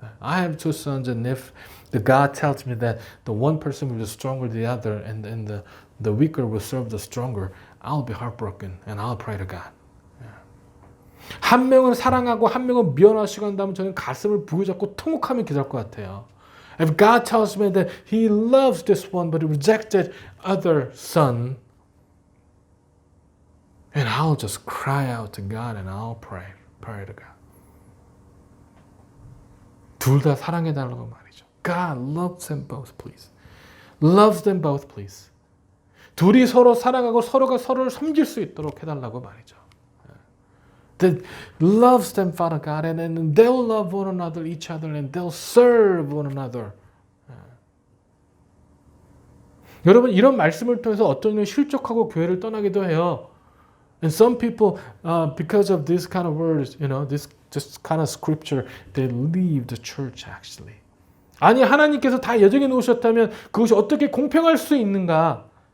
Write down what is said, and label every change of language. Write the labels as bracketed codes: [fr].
[en] I have two sons, and if the God tells me that the one person will be stronger than the other, and the weaker will serve the stronger, I'll be heartbroken, and I'll pray to God. [ko] 한 명은 사랑하고 한 명은 미워하시고 한다면 저는 가슴을 부여잡고 통곡하며 기도할 것 같아요. [en] If God tells me that He loves this one, but He rejected other son, and I'll just cry out to God, and I'll pray to God. [ko] 둘 다 사랑해달라고 말이죠. [en] God loves them both, please. Loves them both, please. [ko] 둘이 서로 사랑하고 서로가 서로를 섬길 수 있도록 해달라고 말이죠. [en] That loves them, Father God, and they'll love one another, each other, and they'll serve one another. [ko] 여러분 이런 말씀을 통해서 어떤 이는 실족하고 교회를 떠나기도 해요. [en] And some people, because of this kind of words, you know, this kind of scripture, they leave the church actually. [ko] 아니 하나님께서 다 예정해 놓으셨다면 그것이 어떻게 공평할 수 있는가?